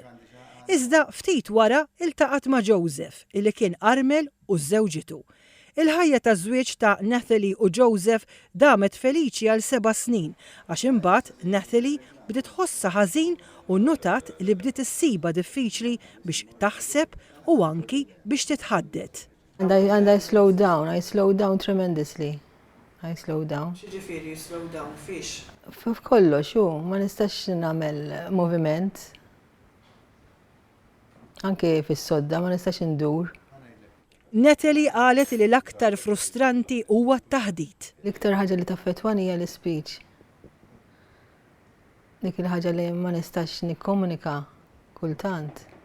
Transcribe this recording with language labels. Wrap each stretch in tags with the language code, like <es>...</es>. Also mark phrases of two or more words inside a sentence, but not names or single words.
<mt>Iżda ftit wara iltaqat ma' Joseph, illi kien armel u żewġitu. Il-ħajja ta' żwieġ ta' Nathalie u Joseph damet feliċi għal 7 snin, għax imbagħad Nathalie bdiet ħossha ħażin u notat li bdiet issiba diffiċli biex taħseb u anki biex titħaddet.</mt> <en>And I slowed down tremendously. I slowed down.</en> <mt>Xiġifieri</mt> <en>slow down</en> <mt>fiex? F'kollox, ma nistax nagħmel moviment. Anke fis-sodda ma nistax indur. Nathalie qalet li l-aktar frustranti huwa t-taħdid. L-iktar ħaġa li taffettwani hija l-speech. Dik il-ħaġa li ma nistax nikkomunika kultant.</mt>